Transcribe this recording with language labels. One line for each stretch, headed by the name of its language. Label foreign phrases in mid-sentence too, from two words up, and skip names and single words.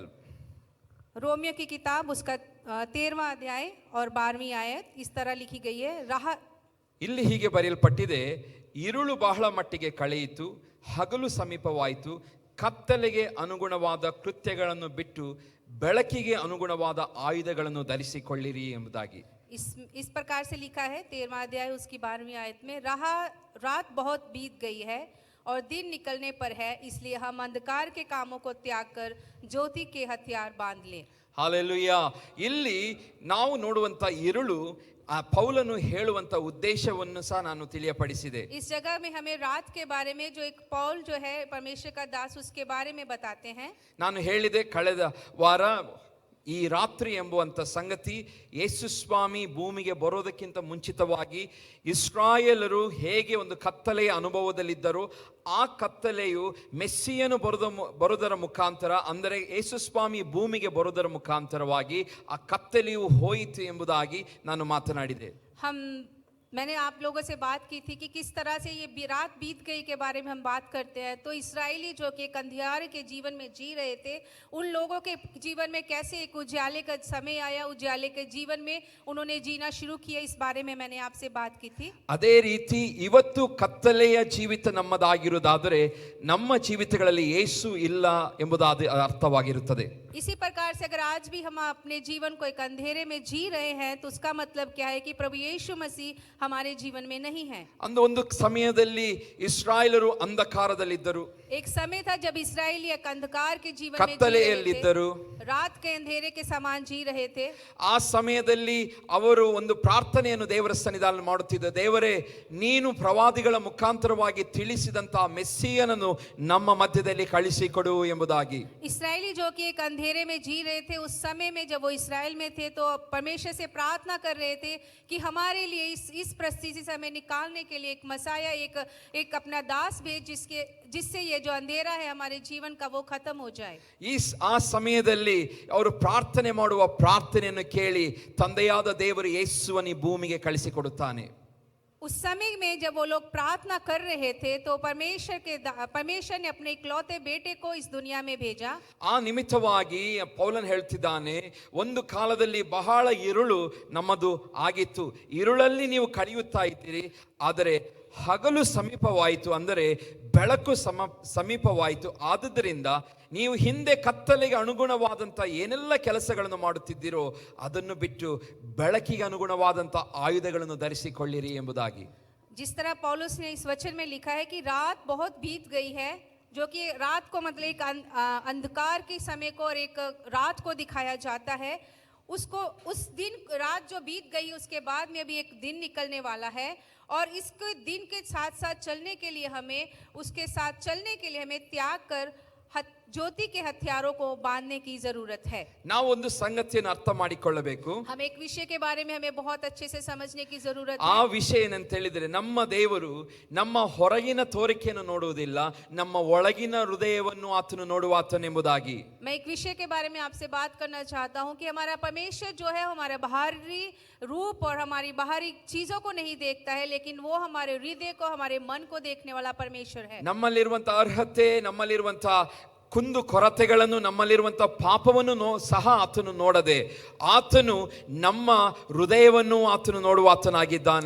Hindi: रोमियो की किताब उसका 13वां अध्याय और 12वीं आयत इस तरह लिखी गई है।
Kannada: ಇಲ್ಲಿ ಹೀಗೆ ಬರೆಯಲ್ಪಟ್ಟಿದೆ, ಇರುಳು ಬಹಳ ಮಟ್ಟಿಗೆ ಕಳೆಯಿತು, ಹಗಲು ಸಮೀಪವಾಯಿತು, ಕತ್ತಲೆಗೆ ಅನುಗುಣವಾದ ಕೃತ್ಯಗಳನ್ನು ಬಿಟ್ಟು ಬೆಳಕಿಗೆ ಅನುಗುಣವಾದ ಆಯುಧಗಳನ್ನು ಧರಿಸಿಕೊಳ್ಳಿರಿ ಎಂಬುದಾಗಿ.
Hindi: इस प्रकार से लिखा है 13वां अध्याय उसकी 12वीं आयत में, रात बहुत बीत गई है और दिन निकलने पर है, इसलिए हम अंधकार के कामों को त्याग कर ज्योति के हथियार बांध लें।
Kannada: ಹಾಲೆಲೂಯಾ. ಇಲ್ಲಿ ನಾವು ನೋಡುವಂತ ಇರುಳು ಪೌಲನು ಹೇಳುವಂತ ಉದ್ದೇಶವನ್ನು ಸಹ ನಾನು ತಿಳಿಯಪಡಿಸಿದೆ.
Hindi: इस जगह में हमें रात के बारे में जो एक पौल जो है परमेश्वर का दास उसके बारे में बताते हैं.
Kannada: ನಾನು ಹೇಳಿದೆ ಕಳೆದ ವಾರ ಈ ರಾತ್ರಿ ಎಂಬುವಂತ ಸಂಗತಿ ಯೇಸು ಸ್ವಾಮಿ ಭೂಮಿಗೆ ಬರೋದಕ್ಕಿಂತ ಮುಂಚಿತವಾಗಿ ಇಸ್ರಾಯೇಲರು ಹೇಗೆ ಒಂದು ಕತ್ತಲೆಯ ಅನುಭವದಲ್ಲಿದ್ದರು, ಆ ಕತ್ತಲೆಯು ಮೆಸ್ಸಿಯನು ಬರುವುದರ ಮುಖಾಂತರ, ಅಂದರೆ ಯೇಸು ಸ್ವಾಮಿ ಭೂಮಿಗೆ ಬರುವುದರ ಮುಖಾಂತರವಾಗಿ ಆ ಕತ್ತಲೆಯು ಹೋಯಿತು ಎಂಬುದಾಗಿ ನಾನು ಮಾತನಾಡಿದೆ.
Hindi: मैंने आप लोगों से बात की थी कि किस तरह से ये रात बीत गई के बारे में हम बात करते हैं। तो इस्राएली जो कि एक अंधियारे के जीवन में जी रहे थे, उन लोगों के जीवन में कैसे एक उजाले का समय आया, उजाले के जीवन में उन्होंने जीना शुरू किया, इस बारे में मैंने आपसे बात की थी.
Kannada: ಅದೇ ರೀತಿ ಇವತ್ತು ಕತ್ತಲೆಯ ಜೀವಿತ ನಮ್ಮದಾಗಿರುವುದಾದರೆ ನಮ್ಮ ಜೀವಿತಗಳಲ್ಲಿ ಯೇಸು ಇಲ್ಲ ಎಂಬುದಾದ ಅರ್ಥವಾಗಿರುತ್ತದೆ.
Hindi: इसी प्रकार से अगर आज भी हम अपने जीवन को एक अंधेरे में जी रहे हैं, तो उसका मतलब क्या है कि प्रभु यीशु मसीह हमारे जीवन में नहीं है।
Kannada: ಒಂದು ಸಮಯದಲ್ಲಿ ಇಸ್ರಾಯೇಲರು ಅಂಧಕಾರದಲ್ಲಿದ್ದರು,
Hindi: एक समय था जब इस्राएली एक अंधकार के जीवन में जी रहे
Kannada: ಕತ್ತಲೆಯಲ್ಲಿದ್ದರು.
Hindi: थे, रात के अंधेरे के समान जी रहे थे।
Kannada: ಆ ಸಮಯದಲ್ಲಿ ಅವರು ಒಂದು ಪ್ರಾರ್ಥನೆಯನ್ನು ದೇವರ ಸನ್ನಿಧಾನದಲ್ಲಿ ಮಾಡುತ್ತಿದ್ದರು. ದೇವರೇ, ನೀನು ಪ್ರವಾದಿಗಳ ಮುಖಾಂತರವಾಗಿ ತಿಳಿಸಿದಂತಹ ಮೆಸ್ಸಿಯನನ್ನು ನಮ್ಮ ಮಧ್ಯದಲ್ಲಿ ಕಳಿಸಿಕೊಡು ಎಂಬುದಾಗಿ.
Hindi: इस्राएली जो कि एक अंधेरे में जी रहे थे, उस समय में जब वो इस्राएल में थे तो परमेश्वर से प्रार्थना कर रहे थे कि हमारे लिए इस परिस्थिति से हमें निकालने के लिए एक मसाया, एक अपना दास भेज, जिससे ये जो अंधेरा है हमारे जीवन का वो खत्म हो जाए।
Kannada: ಆ ಸಮಯದಲ್ಲಿ ಅವರು ಪ್ರಾರ್ಥನೆ ಮಾಡುವ ಪ್ರಾರ್ಥನೆಯನ್ನು ಕೇಳಿ ತಂದೆಯಾದ ದೇವರು ಯೇಸುವನ್ನು ಈ ಭೂಮಿಗೆ ಕಳಿಸಿಕೊಡುತ್ತಾನೆ.
Hindi: उस समय में जब वो लोग प्रार्थना कर रहे थे तो परमेश्वर ने अपने इकलौते बेटे को इस दुनिया में भेजा।
Kannada: ಆ ನಿಮಿತ್ತವಾಗಿ ಪೌಲನ್ ಹೇಳ್ತಿದ್ದಾನೆ, ಒಂದು ಕಾಲದಲ್ಲಿ ಬಹಳ ಇರುಳು ನಮ್ಮದು ಆಗಿತ್ತು, ಇರುಳಲ್ಲಿ ನೀವು ಕಳೆಯುತ್ತಾ ಇದ್ದೀರಿ, ಆದರೆ ಹಗಲು ಸಮೀಪವಾಯಿತು, ಅಂದರೆ ಬೆಳಕು ಸಮೀಪವಾಯಿತು. ಆದುದರಿಂದ ನೀವು ಹಿಂದೆ ಕತ್ತಲೆಗೆ ಅನುಗುಣವಾದಂಥ ಏನೆಲ್ಲ ಕೆಲಸಗಳನ್ನು ಮಾಡುತ್ತಿದ್ದೀರೋ ಅದನ್ನು ಬಿಟ್ಟು ಬೆಳಕಿಗೆ ಅನುಗುಣವಾದಂಥ ಆಯುಧಗಳನ್ನು ಧರಿಸಿಕೊಳ್ಳಿರಿ ಎಂಬುದಾಗಿ.
Hindi: जिस तरह पौलुस ने इस वचन में लिखा है कि रात बहुत बीत गई है, जो कि रात को मतलब एक अंधकार के समय को और एक रात को दिखाया जाता है, उसको उस दिन रात जो बीत गई उसके बाद में अभी एक दिन निकलने वाला है, और इसके दिन के साथ साथ चलने के लिए हमें उसके साथ चलने के लिए हमें त्याग कर ज्योति के हथियारों को बांधने की जरूरत है।
Kannada: ನಾವು ಒಂದು ಸಂಗತಿಯನ್ನು ಅರ್ಥ ಮಾಡಿಕೊಳ್ಳಬೇಕು.
Hindi: हम एक विषय के बारे में हमें बहुत अच्छे से समझने की जरूरत है।
Kannada: ಆ ವಿಷಯ ಏನಂತ ಹೇಳಿದ್ರೆ, ನಮ್ಮ ದೇವರು ನಮ್ಮ ಹೊರಗಿನ ತೋರಿಕೆಯನ್ನು ನೋಡುವುದಿಲ್ಲ, ನಮ್ಮ ಒಳಗಿನ ಹೃದಯವನ್ನು ಆತನು ನೋಡುವಾತನೆಂಬುದಾಗಿ.
Hindi: मैं एक विषय के बारे में आपसे बात करना चाहता हूं कि हमारा परमेश्वर जो है हमारा बाहरी रूप और हमारी बाहरी चीजों को नहीं देखता है, लेकिन वो हमारे हृदय को, हमारे मन को देखने वाला परमेश्वर है।
Kannada: ನಮ್ಮಲ್ಲಿರುವಂತ ಅರ್ಹತೆ, ನಮ್ಮಲ್ಲಿರುವಂತ ಕುಂದು ಕೊರತೆಗಳನ್ನು, ನಮ್ಮಲ್ಲಿರುವಂಥ ಪಾಪವನ್ನು ಸಹ ಆತನು ನೋಡದೆ ಆತನು ನಮ್ಮ ಹೃದಯವನ್ನು ಆತನು ನೋಡುವ ಆತನಾಗಿದ್ದಾನೆ.